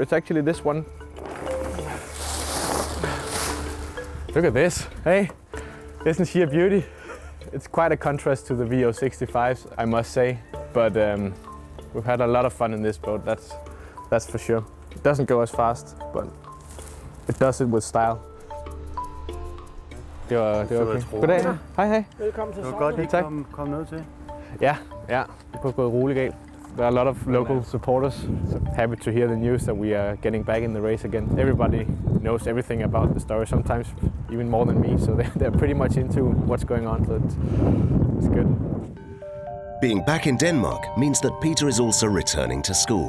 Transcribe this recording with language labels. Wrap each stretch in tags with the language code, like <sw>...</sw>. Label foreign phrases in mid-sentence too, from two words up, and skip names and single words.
<en>It's actually this one. Look at this. Hey, isn't she a beauty? It's quite a contrast to the VO65s, I must say. But we've had a lot of fun in this boat, that's for sure. It doesn't go as fast, but it does it with style.</en> <da>Det var okay. Goddag. Hej, hej. Velkommen til Sorgen. Kom ned til. Ja, det kunne gå roligt galt.</da> <en>There are a lot of local supporters, so happy to hear the news that we are getting back in the race again. Everybody knows everything about the story, sometimes even more than me, so they're pretty much into what's going on, so it's good. Being back in Denmark means that Peter is also returning to school.</en>